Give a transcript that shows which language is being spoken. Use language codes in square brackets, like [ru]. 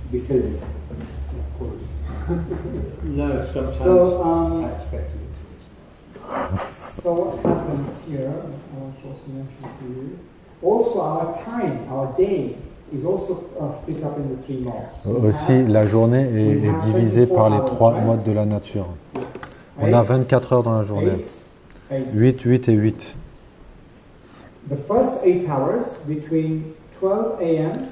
[en] Be filled in, of course. No, sometimes So, I expected it to be. So what happens here, I want to also mention to you, also our time, our day, is also split up into 3 modes. [fr] Aussi, la journée est divisée par les 3 modes de la nature. On a 24 heures dans la journée. 8, 8 et 8. [en] The first 8 hours between 12 a.m.